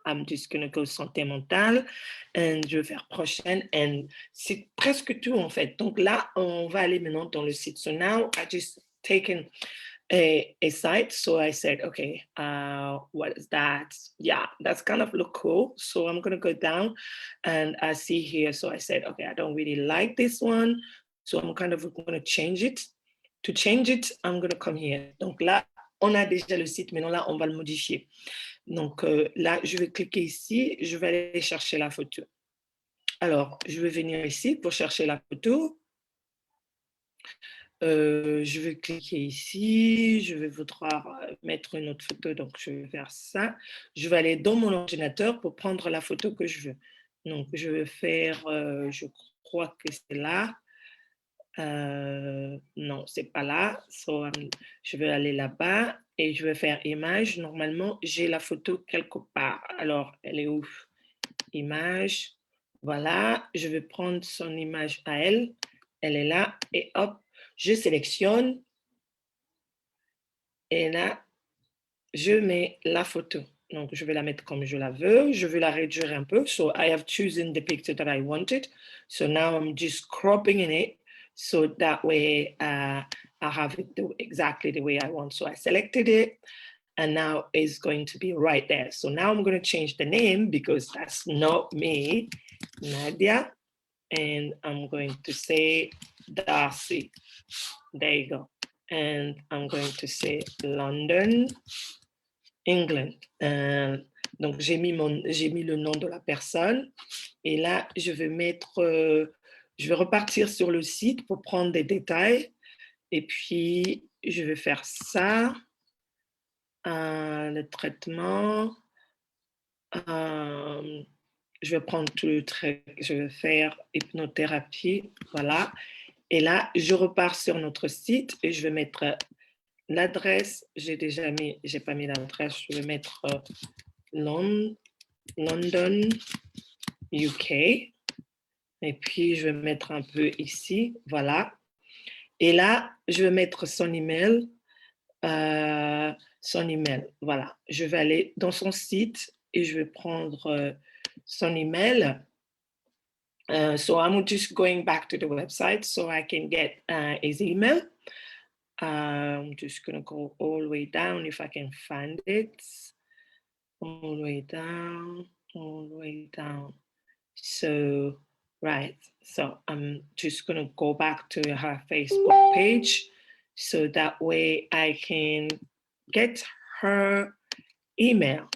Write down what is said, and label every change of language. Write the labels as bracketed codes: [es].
[en] I'm just going to go [fr] santé mentale and je vais faire prochaine and c'est presque tout en fait. Donc là, on va aller maintenant dans le site. [en] So now I just taken a site. So I said, okay, what is that? Yeah, that's kind of look cool. So I'm going to go down and I see here. So I said, okay, I don't really like this one. So I'm kind of going to change it. To change it, I'm going to come here. [fr] Donc là, on a déjà le site, maintenant là, on va le modifier. Donc là, je vais cliquer ici, je vais aller chercher la photo. Alors, je vais venir ici pour chercher la photo. Je vais cliquer ici, je vais vouloir mettre une autre photo, donc je vais faire ça. Je vais aller dans mon ordinateur pour prendre la photo que je veux. Donc, je vais faire, je crois que c'est là. Non, c'est pas là. So, je vais aller là-bas et je vais faire image. Normalement, j'ai la photo quelque part. Alors, elle est où? Image. Voilà, je vais prendre son image à elle. Elle est là et hop, je sélectionne. Et là, je mets la photo. Donc, je vais la mettre comme je la veux. Je vais la réduire un peu. [en] So, I have chosen the picture that I wanted. So, now I'm just cropping in it. So that way I have it exactly the way I want. So I selected it and now it's going to be right there. So now I'm going to change the name because that's not me, Nadia. And I'm going to say Darcy. There you go. And I'm going to say London, England. [fr] Donc j'ai mis le nom de la personne. Et là, je vais repartir sur le site pour prendre des détails. Et puis, je vais faire ça. Le traitement. Je vais prendre tout le trait. Je vais faire hypnothérapie. Voilà. Et là, je repars sur notre site et je vais mettre l'adresse. J'ai pas mis l'adresse. Je vais mettre London, UK. Et puis, je vais mettre un peu ici, voilà. Et là, je vais mettre son email. son email. Voilà, je vais aller dans son site et je vais prendre son email. [en] So I'm just going back to the website so I can get his email. I'm just gonna go all the way down if I can find it. All the way down, all the way down. So, right, so I'm just gonna go back to her Facebook page so that way I can get her email.